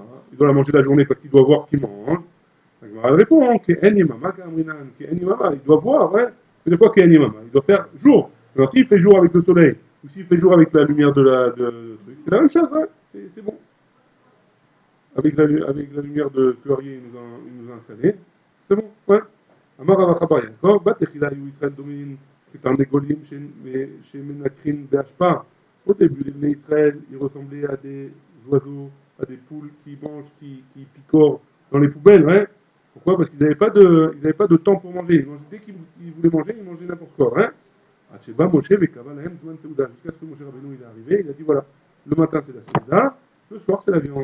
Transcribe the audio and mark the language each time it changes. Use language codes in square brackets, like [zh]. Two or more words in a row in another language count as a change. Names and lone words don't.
[fr] Il doit la manger la journée parce qu'il doit voir ce qu'il mange. Elle répond, il doit voir, ouais. C'est quoi Eni Mama? Il doit faire jour. Alors s'il fait jour avec le soleil, ou s'il fait jour avec la lumière c'est la même chose, ouais. C'est bon. Avec la lumière que Arié il nous a installé. C'est bon, ouais. [he] אמר רב אחא בר יעקב, בתחילה היו ישראל דומים כתרנגולים שמנקרים בהשפעה. [fr] Au début, les [he] בני ישראל, [fr] ils ressemblaient à des oiseaux, à des poules qui mangent, qui picorent dans les poubelles. Ouais. Pourquoi? Parce qu'ils n'avaient pas de temps pour manger. Dès qu'ils voulaient manger, ils mangeaient n'importe quoi. Hein. Jusqu'à ce que Moshe Rabbeinu il est arrivé, il a dit voilà, le matin c'est la Seuda, le soir c'est la viande.